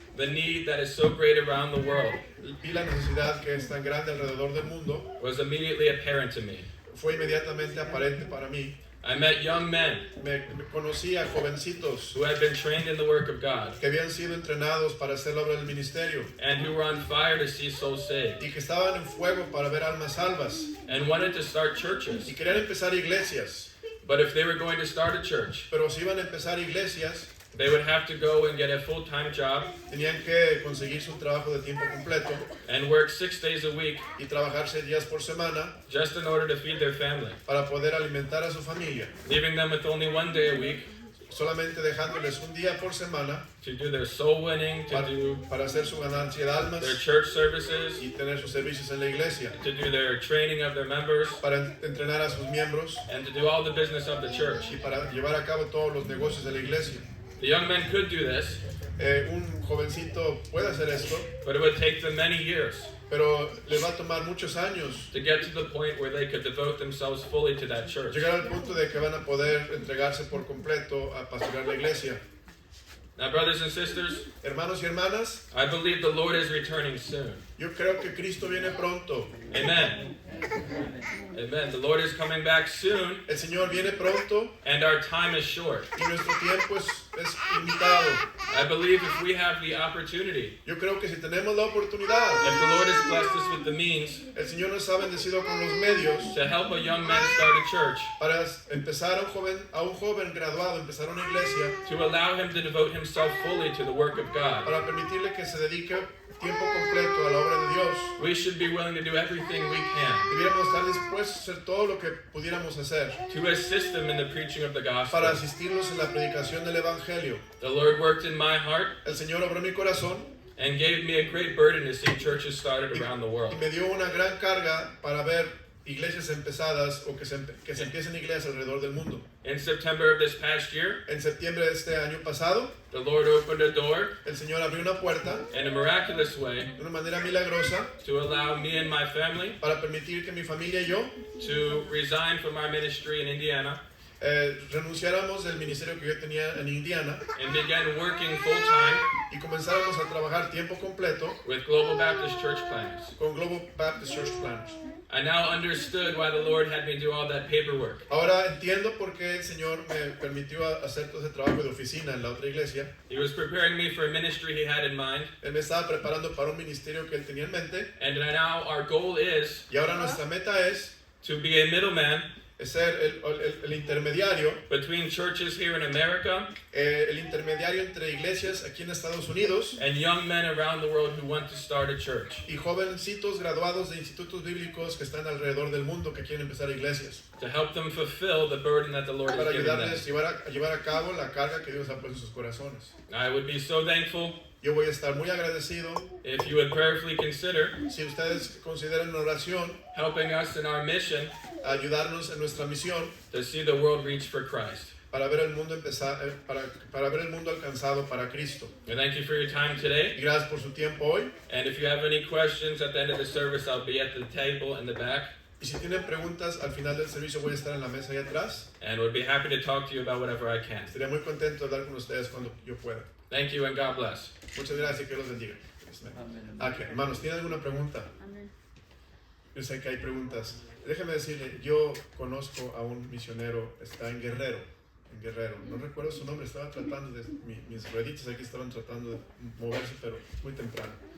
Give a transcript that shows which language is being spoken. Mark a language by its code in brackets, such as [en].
[en] the need that is so great around the world [es] vi la necesidad que es tan grande alrededor del mundo. [en] was immediately apparent to me. [es] Fue inmediatamente aparente para mí. [en] I met young men [es] Me conocí a jovencitos [en] who had been trained in the work of God [es] que habían sido entrenados para hacer la obra del ministerio [en] and who were on fire to see souls saved [es] y que estaban en fuego para ver almas salvas [en] and wanted to start churches. [es] y querían empezar iglesias. [en] But if they were going to start a church, [es] Pero si iban a empezar iglesias, [en] they would have to go and get a full-time job [es] tenían que conseguirse un trabajo de tiempo completo [en] and work 6 days a week [es] y trabajar 6 días por semana [en] just in order to feed their family, [es] para poder alimentar a su familia, [en] leaving them with only 1 day a week [es] solamente dejándoles un día por semana [en] to do their soul winning, to do [es] para hacer su ganancia de almas [en] their church services, [es] y tener sus servicios en la iglesia, [en] to do their training of their members, [es] para entrenar a sus miembros [en] and to do all the business of the church. [es] y para llevar a cabo todos los negocios de la iglesia. [en] The young men could do this, [es] Un jovencito puede hacer esto, [en] but it would take them many years [es] pero le va a tomar muchos años [en] to get to the point where they could devote themselves fully to that church. [es] llegar al punto de que van a poder entregarse por completo a pastorear la iglesia. [en] Now, brothers and sisters, [es] Hermanos y hermanas, [en] I believe the Lord is returning soon. [es] yo creo que Cristo viene pronto. [en] Amen. Amen. The Lord is coming back soon, [es] El Señor viene pronto [en] and our time is short. [es] y nuestro tiempo es limitado. [en] I believe if we have the opportunity, [es] Yo creo que si tenemos la oportunidad, [en] if the Lord has blessed us with the means [es] el Señor nos ha bendecido con los medios [en] to help a young man start a church, [es] para empezar a un joven graduado, empezar una iglesia, [en] to allow him to devote himself fully to the work of God, [es] para permitirle que se dedique tiempo completo a la obra de Dios. [en] we should be willing to do everything we can [es] Debiéramos estar dispuestos a hacer todo lo que pudiéramos hacer [en] to assist them in the preaching of the gospel. [es] para asistirlos en la predicación del Evangelio. [en] The Lord worked in my heart [es] El Señor obró en mi corazón [en] and gave me a great burden to see churches started around the world. [es] y me dio una gran carga para ver iglesias empezadas o que se empiecen iglesias alrededor del mundo. [en] In September of this past year, [es] En septiembre de este año pasado, [en] the Lord opened a door [es] el Señor abrió una puerta [en] in a miraculous way [es] de una manera milagrosa [en] to allow me and my family [es] para permitir que mi familia y yo [en] to resign from our ministry in Indiana [es] renunciáramos del ministerio que yo tenía en Indiana [en] and began working full-time [es] y comenzáramos a trabajar tiempo completo [en] with Global Baptist Church Planners. [es] con Global Baptist Church Planners. [en] I now understood why the Lord had me do all that paperwork. [es] Ahora entiendo por qué el Señor me permitió hacer todo ese trabajo de oficina en la otra iglesia. [en] He was preparing me for a ministry he had in mind, [es] Él me estaba preparando para un ministerio que él tenía en mente [en] and now our goal is [es] y ahora nuestra meta es [en] to be a middleman [es] ser el intermediario, [en] between churches here in America [es] el intermediario entre iglesias aquí en Estados Unidos [en] and young men around the world who want to start a church, [es] y jovencitos graduados de institutos bíblicos que están alrededor del mundo que quieren empezar iglesias, [en] to help them fulfill the burden that the Lord [es] para [en] has given them. [es] ayudarles a llevar a cabo la carga que Dios ha puesto en sus corazones. [en] I would be so thankful [es] Yo voy a estar muy agradecido [en] if you would prayerfully consider [es] si ustedes consideran una oración [en] helping us in our mission [es] ayudarnos en nuestra misión [en] to see the world reach for Christ. [es] para ver el mundo para ver el mundo alcanzado para Cristo. [en] And thank you for your time today. [es] Y gracias por su tiempo hoy. [en] And if you have any questions at the end of the service, I'll be at the table in the back [es] Y si tienen preguntas, al final del servicio voy a estar en la mesa ahí atrás. [en] and would be happy to talk to you about whatever I can. [es] Estaría muy contento de hablar con ustedes cuando yo pueda. [en] Thank you and God bless. [es] Muchas gracias y que Dios los bendiga. Ok, hermanos, ¿tienen alguna pregunta? Yo sé que hay preguntas. Déjeme decirle, yo conozco a un misionero, está en Guerrero. en Guerrero. No recuerdo su nombre, estaba tratando de... mis rueditas aquí estaban tratando de moverse, pero muy temprano.